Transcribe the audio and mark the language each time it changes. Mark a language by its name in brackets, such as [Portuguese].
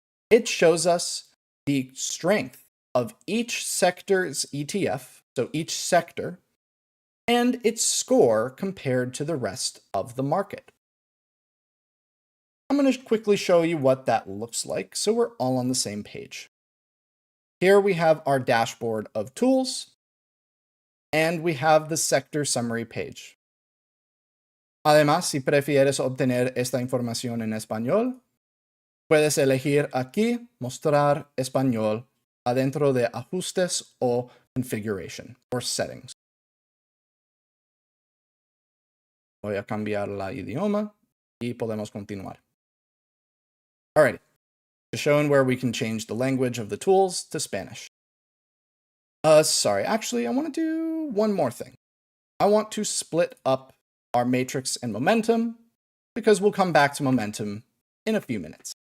[English] It shows us the strength of each sector's ETF, so each sector, and its score compared to the rest of the market. I'm going to quickly show you what that looks like so we're all on the same page. Here we have our dashboard of tools, and we have the sector summary page. [Spanish] Además, si prefieres obtener esta información en español, puedes elegir aquí Mostrar español adentro de Ajustes o Configuration, [English] or Settings. [Spanish] Voy a cambiar la idioma y podemos continuar. [English] Alrighty, showing where we can change the language of the tools to Spanish. Sorry, actually, I want to do one more thing. I want to split up our matrix and momentum because we'll come back to momentum in a few minutes.